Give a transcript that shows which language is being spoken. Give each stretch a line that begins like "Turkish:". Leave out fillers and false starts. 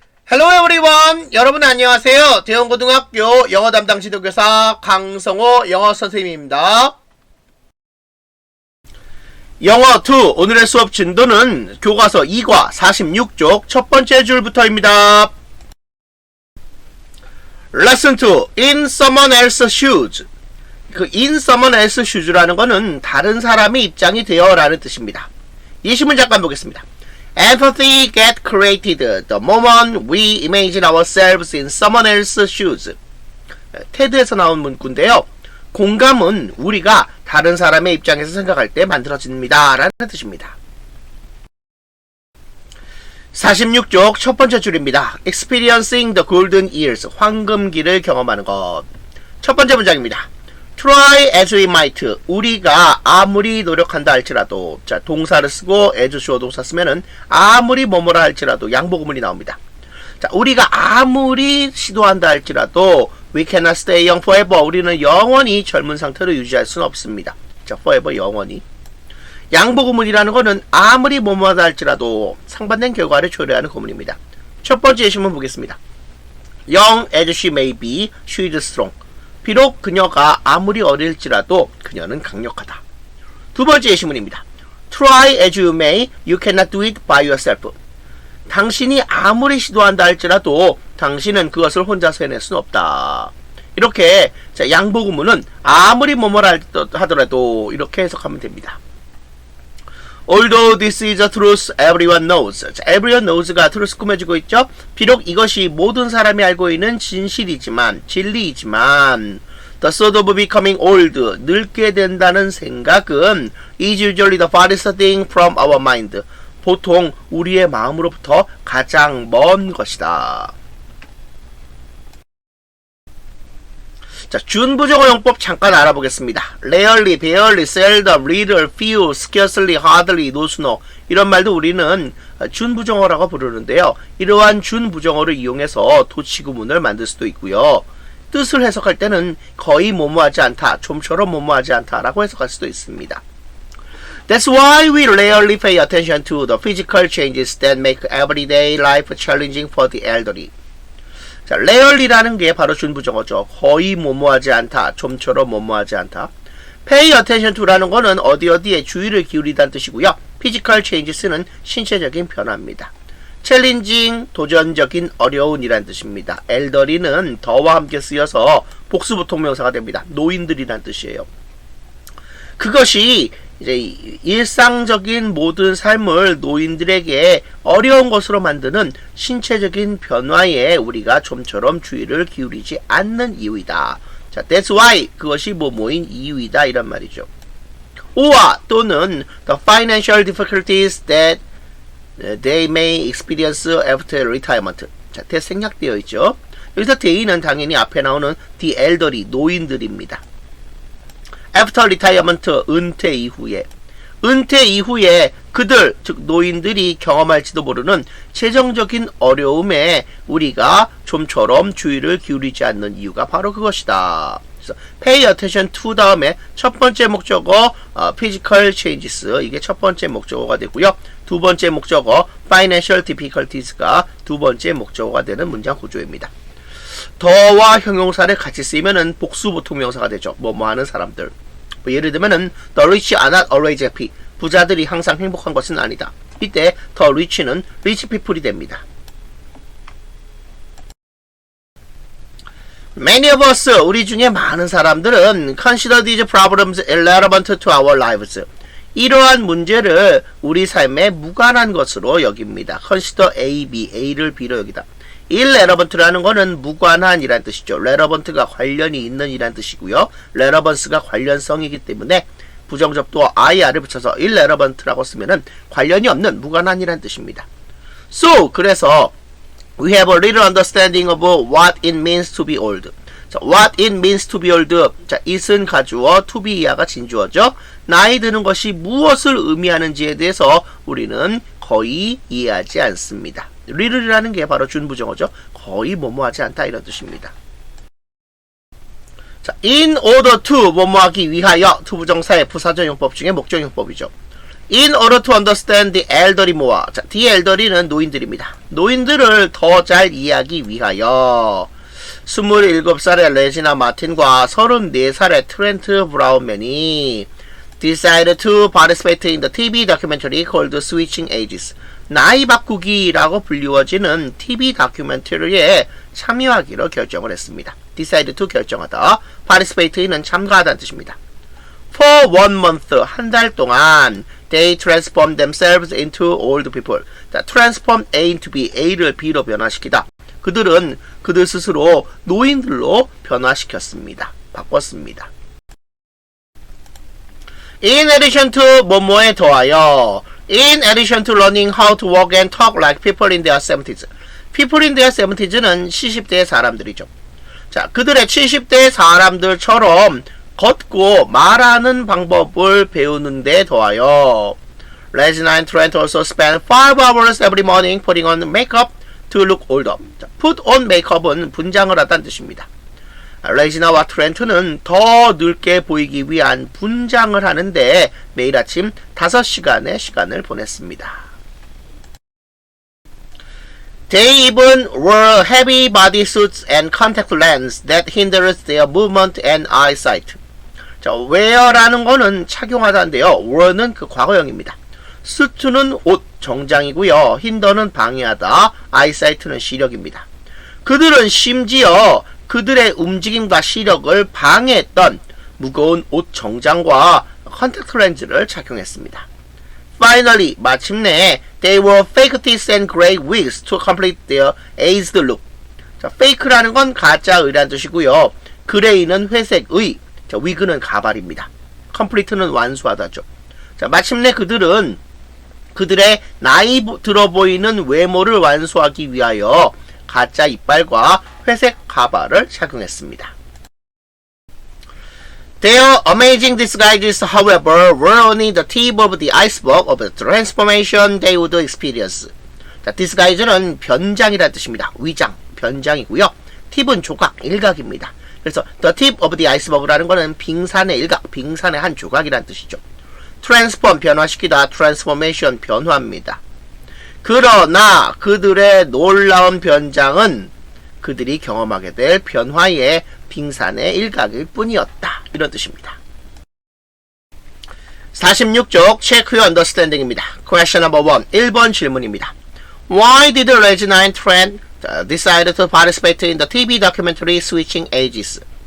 English: Hello everyone!
Korean: 여러분 안녕하세요. 대원고등학교 영어 담당 지도교사 강성호 영어 선생님입니다. 영어 2 오늘의 수업 진도는 교과서 2과 46쪽 첫 번째 줄부터입니다.
English: Lesson 2 In someone else's shoes.
Korean: 그
English: in someone else's shoes
Korean: 라는 거는 다른 사람의 입장이 되어 라는 뜻입니다. 예시문 잠깐 보겠습니다.
English: Empathy gets created the moment we imagine ourselves in someone else's shoes.
Korean: 테드에서 나온 문구인데요. 공감은 우리가 다른 사람의 입장에서 생각할 때 만들어집니다. 라는 뜻입니다. 46쪽 첫 번째 줄입니다.
English: Experiencing the golden years.
Korean: 황금기를 경험하는 것. 첫 번째 문장입니다.
English: Try as we might.
Korean: 우리가 아무리 노력한다 할지라도, 자, 동사를 쓰고 as 주어 동사 쓰면은 아무리 뭐뭐라 할지라도 양보구문이 나옵니다. 자, 우리가 아무리 시도한다 할지라도
English: we cannot stay young forever.
Korean: 우리는 영원히 젊은 상태로 유지할 수는 없습니다. 자, forever 영원히. 양보구문이라는 거는 아무리 뭐뭐하다 할지라도 상반된 결과를 초래하는 구문입니다. 첫 번째 예시문 보겠습니다.
English: Young as she may be, she is strong.
Korean: 비록 그녀가 아무리 어릴지라도 그녀는 강력하다. 두 번째 예시문입니다.
English: Try as you may, you cannot do it by yourself.
Korean: 당신이 아무리 시도한다 할지라도 당신은 그것을 혼자서 해낼 수는 없다. 이렇게 자, 양보구문은 아무리 뭐뭐라 하더라도 이렇게 해석하면 됩니다.
English: Although this is a truth everyone knows.
Korean: 자,
English: everyone knows
Korean: 가 truth 꾸며주고 있죠. 비록 이것이 모든 사람이 알고 있는 진실이지만, 진리이지만
English: the thought of becoming old,
Korean: 늙게 된다는 생각은
English: is usually the farthest thing from our mind.
Korean: 보통 우리의 마음으로부터 가장 먼 것이다. 자, 준부정어 용법 잠깐 알아보겠습니다.
English: rarely, barely, seldom, little, few, scarcely, hardly, no, no.
Korean: 이런 말도 우리는 준부정어라고 부르는데요. 이러한 준부정어를 이용해서 도치구문을 만들 수도 있고요. 뜻을 해석할 때는 거의 뭐뭐하지 않다, 좀처럼 뭐뭐하지 않다라고 해석할 수도 있습니다.
English: That's why we rarely pay attention to the physical changes that make everyday life challenging for the elderly.
Korean: 자, rarely라는 게 바로 준부정어죠. 거의 뭐뭐하지 않다, 좀처럼 뭐뭐하지 않다. pay attention to라는 거는 어디에 주의를 기울이다는 뜻이고요. physical changes는 신체적인 변화입니다. challenging, 도전적인, 어려운이라는 뜻입니다. elderly는 더와 함께 쓰여서 복수보통명사가 됩니다. 노인들이란 뜻이에요. 그것이 이제 일상적인 모든 삶을 노인들에게 어려운 것으로 만드는 신체적인 변화에 우리가 좀처럼 주의를 기울이지 않는 이유이다. 자, that's why 그것이 뭐뭐인 이유이다 이런 말이죠.
English: 오와 또는 the financial difficulties that they may experience after retirement.
Korean: 자, that 생략되어 있죠. 여기서 they는 당연히 앞에 나오는 the elderly, 노인들입니다.
English: After retirement,
Korean: 은퇴 이후에 그들, 즉 노인들이 경험할지도 모르는 재정적인 어려움에 우리가 좀처럼 주의를 기울이지 않는 이유가 바로 그것이다. 그래서 pay attention to 다음에 첫 번째 목적어 physical changes, 이게 첫 번째 목적어가 되고요. 두 번째 목적어 financial difficulties가 두 번째 목적어가 되는 문장 구조입니다. 더와 형용사를 같이 쓰이면은 복수보통명사가 되죠. 뭐뭐 하는 사람들. 예를 들면은
English: the rich are not always happy.
Korean: 부자들이 항상 행복한 것은 아니다. 이때 the rich는 rich people이 됩니다.
English: Many of us,
Korean: 우리 중에 많은 사람들은
English: consider these problems irrelevant to our lives.
Korean: 이러한 문제를 우리 삶에 무관한 것으로 여깁니다. consider A, B, A를 B로 여기다. irrelevant라는 거는 무관한이란 뜻이죠. relevant가 관련이 있는 이란 뜻이고요. relevance가 관련성이기 때문에 부정접두어 IR을 붙여서 irrelevant라고 쓰면은 관련이 없는 무관한이란 뜻입니다.
English: So, 그래서 we have a little understanding of what it means to be old. 자, what it means to be old.
Korean: 자, it은 가주어, to be 이하가 진주어죠. 나이 드는 것이 무엇을 의미하는지에 대해서 우리는 거의 이해하지 않습니다. little이라는 게 바로 준부정어죠. 거의 뭐뭐하지 않다 이런 뜻입니다. 자, in order to 뭐뭐하기 위하여 투부정사의 부사적용법 중에 목적용법이죠.
English: In order to understand the elderly more.
Korean: 자, the elderly는 노인들입니다. 노인들을 더 잘 이해하기 위하여 27살의 레지나 마틴과 34살의 트렌트 브라운맨이
English: decided to participate in the TV documentary called Switching Ages.
Korean: 나이 바꾸기라고 불리워지는 TV 다큐멘터리에 참여하기로 결정을 했습니다. decide to 결정하다, participate는 참가하다는 뜻입니다.
English: For 1 month,
Korean: 한 달 동안
English: they transformed themselves into old people.
Korean: 자, transform A into B, A를 B로 변화시키다. 그들은 그들 스스로 노인들로 변화시켰습니다. 바꿨습니다.
English: In addition to
Korean: 뭐뭐에 더하여
English: In addition to learning how to walk and talk like people in their 70s.
Korean: People in their 70s는 70대의 사람들이죠. 자, 그들의 70대 사람들처럼 걷고 말하는 방법을 배우는 데 더하여
English: Regina and Trent also spend 5 hours every morning putting on makeup to look older.
Korean: 자, put on makeup은 분장을 하다는 뜻입니다. 레지나와 트렌트는 더 늙게 보이기 위한 분장을 하는데 매일 아침 5시간의 시간을 보냈습니다. They even wore heavy bodysuits and contact lenses that hindered their movement and eyesight. 자, wear라는 거는 착용하다인데요. wear는 그 과거형입니다. suit는 옷, 정장이고요. hinder는 방해하다, eyesight는 시력입니다. 그들은 심지어 그들의 움직임과 시력을 방해했던 무거운 옷 정장과 컨택트 렌즈를 착용했습니다.
English: Finally, 마침내 they wore fake teeth and gray wigs to complete their aged look.
Korean: 자, fake라는 건 가짜의라는 뜻이고요. 그레이는 회색의, 자, wig는 가발입니다. complete는 완수하다죠. 자, 마침내 그들은 그들의 나이 들어 보이는 외모를 완수하기 위하여 가짜 이빨과 회색 가발을 착용했습니다.
English: Their amazing disguises, however, were only the tip of the iceberg of the transformation they would experience.
Korean: 자, disguise는 변장이라는 뜻입니다. 위장, 변장이고요. 팁은 조각, 일각입니다. 그래서 the tip of the iceberg라는 것은 빙산의 일각, 빙산의 한 조각이라는 뜻이죠. transform, 변화시키다, transformation, 변화입니다. 그러나 그들의 놀라운 변장은 그들이 경험하게 될 변화의 빙산의 일각일 뿐이었다. 이런 뜻입니다. 46쪽 Check Your Understanding입니다.
English: Question number 1.
Korean: 1번 질문입니다.
English: Why did Regina and Trent decide to participate in the TV documentary Switching Ages?